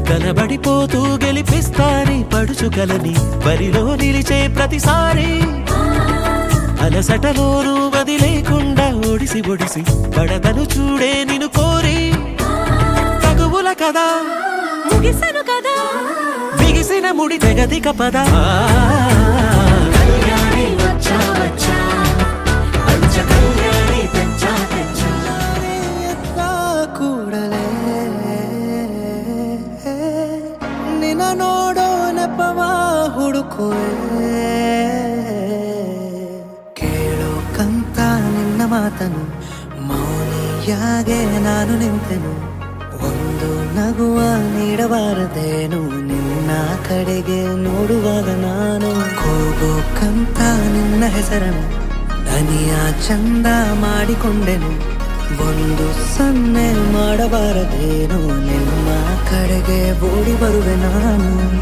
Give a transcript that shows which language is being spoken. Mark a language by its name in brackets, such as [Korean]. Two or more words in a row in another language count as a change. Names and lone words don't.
[Telugu] తడబడిపోతూ గెలిపిస్తాని పడుచుకలని బరిలో నిలిచే ప్రతిసారి అలసటలోనూ వదిలేకుండా ఒడిసి ఒడిసి పడతను చూడే నిన్ను కోరి తగువుల కదా ముగిసను కదా బిగిసిన ముడి తెగదిక పద కళ్యాణి వచ్చా వచ్చా పంచ కళ్యాణి తెచ్చా తెచ్చా [Kannada] ಕೂಡಲೇ ನಿನ್ನ ನೋಡೋ ನೆಪವ ಹುಡುಕುವೆ ಕೇಳೋಕಂತ ನಿನ್ನ ಮಾತನು ಮೌನಿಯಾಗೆ ನಾನು ನಿಂತೆನು ಒಂದು ನಗುವ ನೀಡಬಾರದೇನು ನಿನ್ನ ಕಡೆಗೆ ನೋಡುವಾಗ ನಾನು ಕೂಗೋಕಂತ ನಿನ್ನ ಹೆಸರನ್ನು ದನಿಯ ಚಂದ ಮಾಡಿಕೊಂಡೆನು ಒಂದು ಸನ್ನೆ ಮಾಡಬಾರದೇನು ನಿಮ್ಮ ಕಡೆಗೆ ಓಡಿ ಬರುವೆ ನಾನು